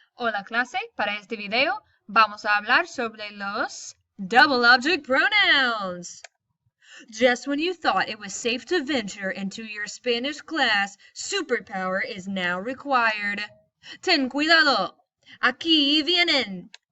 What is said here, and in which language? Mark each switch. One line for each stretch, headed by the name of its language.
Spanish: Hola clase, para este video vamos a hablar sobre los double object pronouns.
English: Just when you thought it was safe to venture into your Spanish class, superpower is now required.
Spanish: Ten cuidado, aquí vienen.